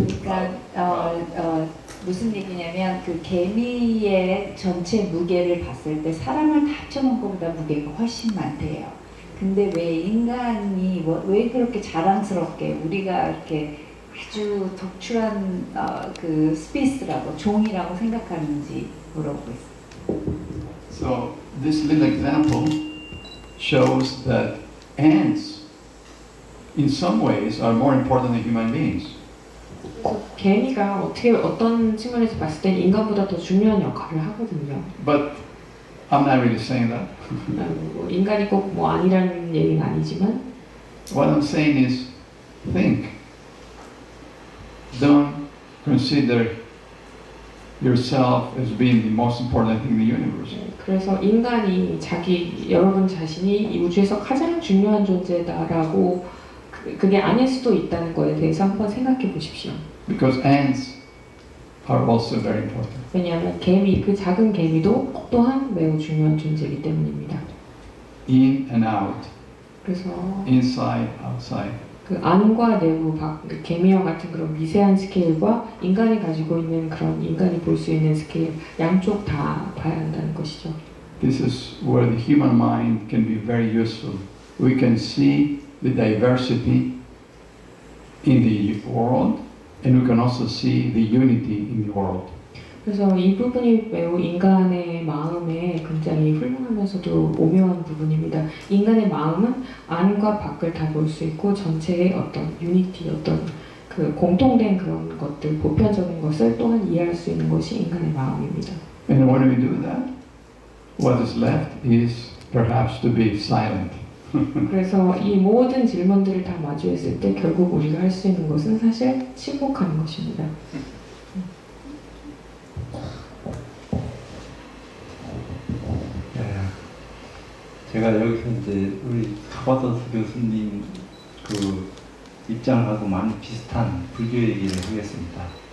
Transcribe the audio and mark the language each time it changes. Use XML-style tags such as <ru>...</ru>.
<ko>그러니까 무슨 얘기냐면 그 개미의 전체 무게를 봤을 때 사람을 다 합쳐놓은 것보다 무게가 훨씬 많대요. 근데 왜 인간이 왜 그렇게 자랑스럽게 우리가 이렇게 아주 독출한 그 스피스라고 종이라고 생각하는지 물어보고 있어요.</ko> <en>So this little example shows that ants, in some ways, are more important than human beings.</en> <ko>그래서 개미가 어떤 측면에서 봤을 때 인간보다 더 중요한 역할을 하거든요.</ko> <en>But I'm not really saying that.</en> <ko>뭐 인간이 꼭 뭐 아니라는 얘기는 아니지만</ko> <en>What I'm saying is, think. Don't consider yourself as being the most important thing in the universe.</en> <ko>그래서 인간이 여러분 자신이 이 우주에서 가장 중요한 존재다라고 그게 아닐 수도 있다는 거에 대해서 한번 생각해 보십시오.</ko> <en>Because ants are also very important.</en> <ko>왜냐하면 그 작은 개미도 또한 매우 중요한 존재이기 때문입니다.</ko> <en>In and out,</en> <ko>그래서</ko> <en>inside, outside.</en> <ko>그 안과 내부, 밖, 개미와 같은 그런 미세한 스케일과 인간이 가지고 있는 그런 인간이 볼 수 있는 스케일 양쪽 다 봐야 한다는 것이죠.</ko> <en>This is where the human mind can be very useful. We can see the diversity in the world, and we can also see the unity in the world.</en> <ko>그래서 이 부분이 매우 인간의 마음에 굉장히 훌륭하면서도 오묘한 부분입니다. 인간의 마음은 안과 밖을 다 볼 수 있고 전체의 어떤 유니티, 어떤 그 공통된 그런 것들, 보편적인 것을 또한 이해할 수 있는 것이 인간의 마음입니다.</ko> <en>And when we do that, what is left is perhaps to be silent.</en> <ko>그래서 이 모든 질문들을 다 마주했을 때 결국 우리가 할 수 있는 것은 사실 침묵하는 것입니다. 제가 여기서 이제 우리 카바더스 교수님 그 입장하고 많이 비슷한 불교 얘기를 하겠습니다.</ko>